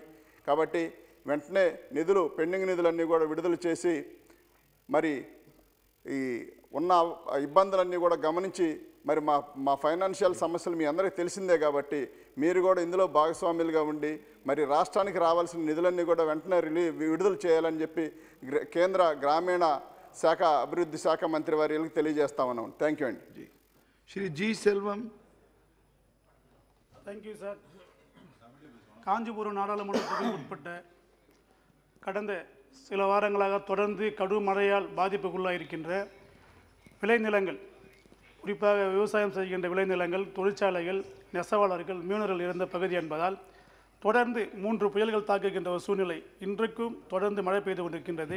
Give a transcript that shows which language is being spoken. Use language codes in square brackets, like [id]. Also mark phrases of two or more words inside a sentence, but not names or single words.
[te] కాబట్టి వెంటనే నిధులు పెండింగ్ నిధులన్నీ కూడా విడుదల చేసి మరి ఈ ఉన్న ఇబ్బందులన్నీ కూడా గమనించి మరి మా ఫైనాన్షియల్ సమస్యలు మీ అందరికీ తెలిసిందే కాబట్టి మీరు కూడా ఇందులో భాగస్వాములుగా ఉండి మరి రాష్ట్రానికి రావాల్సిన నిధులన్నీ కూడా వెంటనే విడుదల చేయాలని చెప్పి కేంద్ర గ్రామీణ శాఖ అభివృద్ధి శాఖ మంత్రి వారికి తెలియజేస్తా ఉన్నాం. [en] thank you అండి. [te] శ్రీ జి సెల్వం. [en] thank you sir. [ta] காஞ்சிபுரம் நாடாளுமன்ற தொகுதிக்கு உட்பட்ட கடந்த சில வாரங்களாக தொடர்ந்து கடும் மழையால் பாதிப்புக்குள்ளாயிருக்கின்ற விளைநிலங்கள், குறிப்பாக விவசாயம் செய்கின்ற விளைநிலங்கள், தொழிற்சாலைகள், நெசவாளர்கள், மீனவர்கள் இருந்த பகுதி என்பதால் தொடர்ந்து 3 புயல்கள் தாக்குகின்ற ஒரு சூழ்நிலை இன்றைக்கும் தொடர்ந்து மழை பெய்து கொண்டிருக்கின்றது.